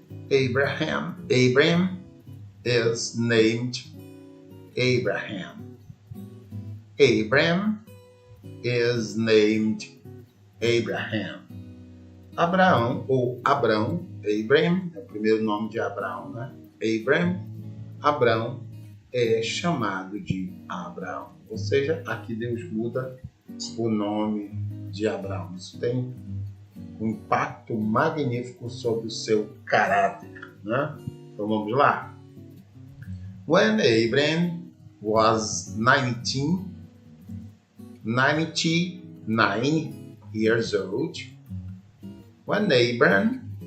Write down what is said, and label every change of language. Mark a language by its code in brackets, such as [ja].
[en] Abraham is named Abraham. Abraham is named Abraham. [pt] Abraão ou Abrão, Abraham, é o primeiro nome de Abraão, né? Abrão é chamado de Abraão. Ou seja, aqui Deus muda o nome de Abraão. Isso tem um impacto magnífico sobre o seu caráter, né? Então vamos lá. [en] When Abraham was 99 years old, When Abraham